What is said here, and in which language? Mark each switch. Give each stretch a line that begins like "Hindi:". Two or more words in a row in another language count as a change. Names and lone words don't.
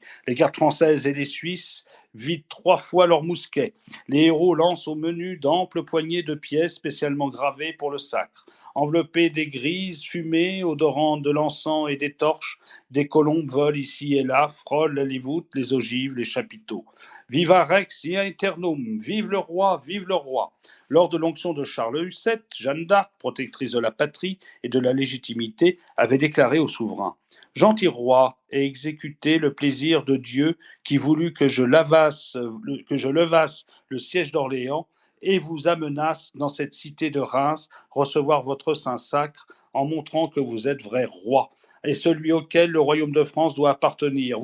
French: Les gardes françaises et les Suisses vident 3 fois leurs mousquets. Les héros lancent au menu d'amples poignées de pièces spécialement gravées pour le sacre. Enveloppées des grises fumées, odorantes de l'encens et des torches, des colombes volent ici et là, frôlent les voûtes, les ogives, les chapiteaux.
Latin: Viva Rex in aeternum,
French: vive le roi, vive le roi. Lors de l'onction de Charles VII, Jeanne d'Arc, protectrice de la patrie et de la légitimité, avait déclaré au souverain « Gentil roi, et exécutez le plaisir de Dieu qui voulut que je levasse le siège d'Orléans et vous amenasse dans cette cité de Reims recevoir votre saint sacre en montrant que vous êtes vrai roi et celui auquel le royaume de France doit appartenir.